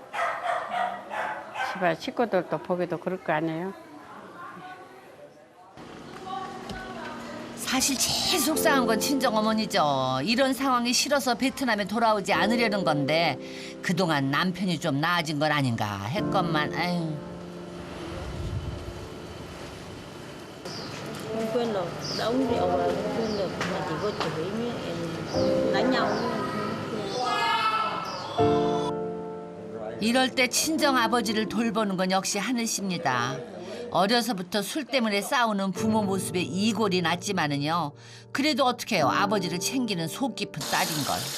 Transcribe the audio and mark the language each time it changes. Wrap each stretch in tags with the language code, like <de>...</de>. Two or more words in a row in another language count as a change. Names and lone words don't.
<ko>집안 식구들도 보기도 그럴 거 아니에요. 사실 제일 속상한 건 친정어머니죠. 이런 상황이 싫어서 베트남에 돌아오지 않으려는 건데 그동안 남편이 좀 나아진 건 아닌가 했건만 아유.</ko> <vi>Không quên được, đã uống rượu rồi không quên được mà chỉ có chửi với em đánh nhau.</vi> <ko>이럴 때 친정아버지를 돌보는 건 역시 하늘 씨입니다. 어려서부터 술 때문에 싸우는 부모 모습에 이골이 났지만은요. 그래도 어떻게 해요. 아버지를 챙기는 속 깊은 딸인걸.</ko>